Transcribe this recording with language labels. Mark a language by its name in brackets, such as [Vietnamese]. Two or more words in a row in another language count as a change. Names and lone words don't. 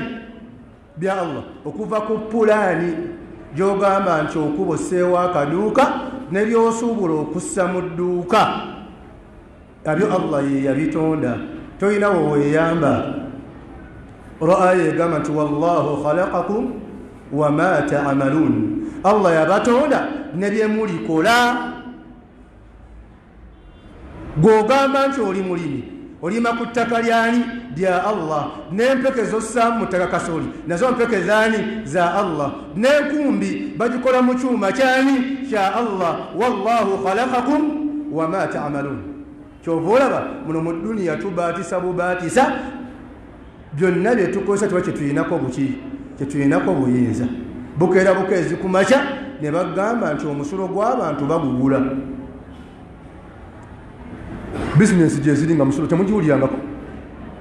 [Ganda] Bya Allah. Okuva ku pulaani gy'ogamba nti okuba osseewo akaduuka ne by'osuubula okussa mu dduuka, abyo Allah ye yabitonda, tolinawo weeyamba. Olw'aya egamba nti [Arabic] والله خلقكم وما تعملون, [Ganda] Allah yabatonda ne bye mulikola. Gw'ogamba nti oli mulimi, olima ku ttaka lyani? Lya Allah. N'empeke zossaamu mu ttaka kasooli, nazo mpeke zaani? Za Allah. N'enkumbi bagikola mu kyuma kyani? Kya Allah. [Arabic] والله خلقكم وما تعملون. [Ganda] Kyova olaba muno mu dduniya tubaatisa bubaatisa, byonna bye tukozesa tuba kyetuyinako buki? Kyetuyinako buyinza. Bukeera bukeezi ku makya ne bagamba nti omusulo gw'abantu bagugula. Bizinesi gye ziri nga musulo temugiwulirangako.